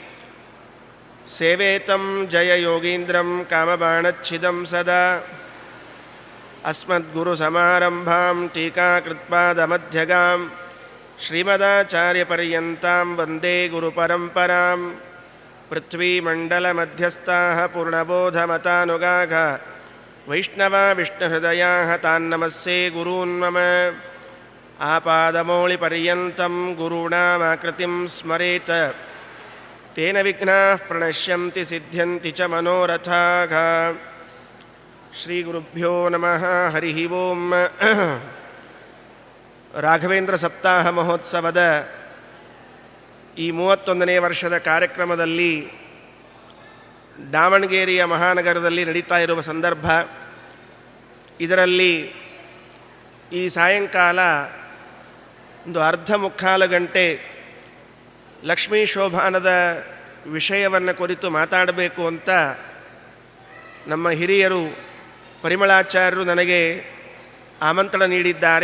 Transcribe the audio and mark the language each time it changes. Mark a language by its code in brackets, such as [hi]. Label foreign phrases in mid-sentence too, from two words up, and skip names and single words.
[sa] ಸೇವೇತಂ ಜಯಯೋಗೀಂದ್ರಂ ಕಾಮಬಾಣಚ್ಛಿದಂ ಸದಾ ಅಸ್ಮದ್ಗುರುಸಮಾರಂಭಾಂ ಟೀಕಾಕೃತ್ಪಾದಮಧ್ಯಗಾಂ ಶ್ರೀಮದಾಚಾರ್ಯಪರ್ಯಂತಾಂ ವಂದೇ ಗುರುಪರಂಪರಾಂ ಪೃಥ್ವೀಮಂಡಲಮಧ್ಯಸ್ಥಾಃ ಪೂರ್ಣಬೋಧಮತಾನುಗಾಃ ವೈಷ್ಣವಾ ವಿಷ್ಣುಹೃದಯಾಃ ತಾನ್ನಮಸ್ಸೇ ಗುರೂನ್ ಮಮ ಆಪಾದಮೌಳಿಪರ್ಯಂತಂ ಗುರುಣಾಮಾಕೃತಿಂ ಸ್ಮರೇತ್ ತೇನ ವಿಘ್ನಾಃ ಪ್ರಣಶ್ಯಂತಿ ಸಿದ್ಧ್ಯಂತಿ ಚ ಮನೋರಥಾಃ ಶ್ರೀ ಗುರುಭ್ಯೋ ನಮಃ ಹರಿ ಓಂ. [kn] ರಾಘವೇಂದ್ರ ಸಪ್ತಾಹ ಮಹೋತ್ಸವದ ಈ 31ನೇ ವರ್ಷದ ಕಾರ್ಯಕ್ರಮದಲ್ಲಿ ದಾವಣಗೆರೆಯ ಮಹಾನಗರದಲ್ಲಿ ನಡೀತಾ ಇರುವ ಸಂದರ್ಭ. ಇದರಲ್ಲಿ ಈ ಸಾಯಂಕಾಲ ಒಂದು ಅರ್ಧ ಮುಕ್ಕಾಲು ಗಂಟೆ ಲಕ್ಷ್ಮೀ ಶೋಭಾನದ ವಿಷಯವನ್ನು ಕುರಿತು ಮಾತಾಡಬೇಕು ಅಂತ ನಮ್ಮ ಹಿರಿಯರು ಪರಿಮಳಾಚಾರ್ಯರು ನನಗೆ ಆಮಂತ್ರಣ ನೀಡಿದ್ದಾರೆ.